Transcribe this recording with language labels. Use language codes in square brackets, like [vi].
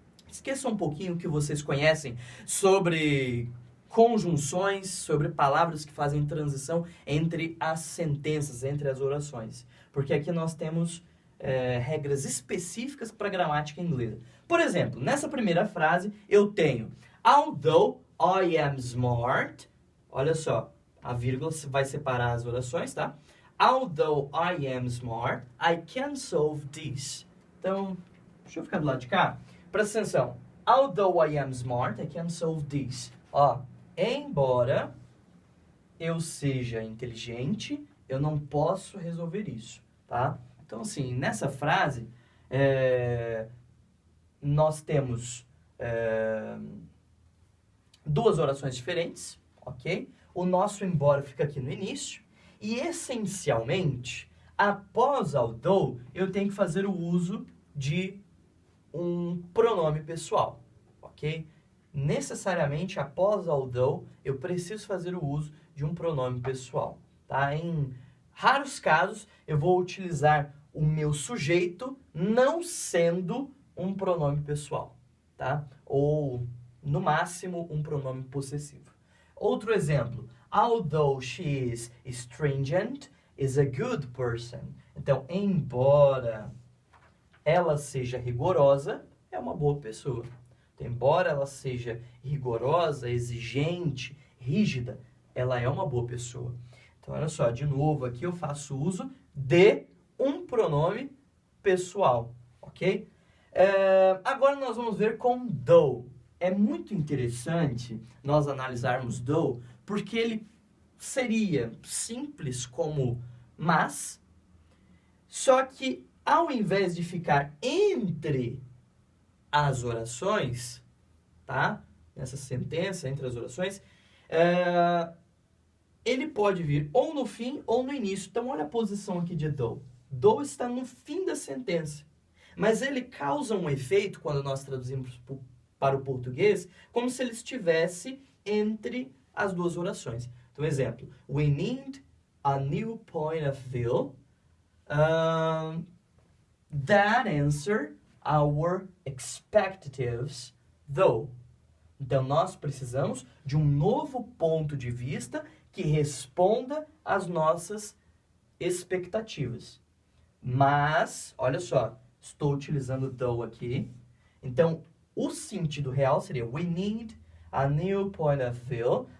[pt] Esqueça um pouquinho o que vocês conhecem sobre conjunções, sobre palavras que fazem transição entre as sentenças, entre as orações. Porque aqui nós temos regras específicas para a gramática inglesa. Por exemplo, nessa primeira frase eu tenho [en] although I am smart, [pt] olha só, a vírgula vai separar as orações, tá? [en] Although I am smart, I can solve this. [pt] Então, deixa eu ficar do lado de cá. Presta atenção. [en] Although I am smart, I can solve this. [pt] Ó, embora eu seja inteligente, eu não posso resolver isso, tá? Então, assim, nessa frase, nós temos duas orações diferentes, ok? O nosso embora fica aqui no início. E, essencialmente, após although, eu tenho que fazer o uso de um pronome pessoal, ok? Necessariamente, após although, eu preciso fazer o uso de um pronome pessoal, tá? Em raros casos, eu vou utilizar o meu sujeito não sendo um pronome pessoal, tá? Ou, no máximo, um pronome possessivo. Outro exemplo. [en] Although she is stringent, is a good person. [pt] Então, embora ela seja rigorosa, é uma boa pessoa. Então, embora ela seja rigorosa, exigente, rígida, ela é uma boa pessoa. Então, olha só, de novo, aqui eu faço uso de um pronome pessoal, ok? Agora nós vamos ver com though. É muito interessante nós analisarmos though, porque ele seria simples como mas, só que ao invés de ficar entre as orações, tá? Nessa sentença, entre as orações, ele pode vir ou no fim ou no início. Então, olha a posição aqui de though. Though está no fim da sentença. Mas ele causa um efeito, quando nós traduzimos para o português, como se ele estivesse entre as duas orações. Então, exemplo. [en] We need a new point of view that answer our expectations, though. [pt] Então, nós precisamos de um novo ponto de vista que responda às nossas expectativas. Mas, olha só, estou utilizando though aqui. Então, o sentido real seria [en] we need a new point of view.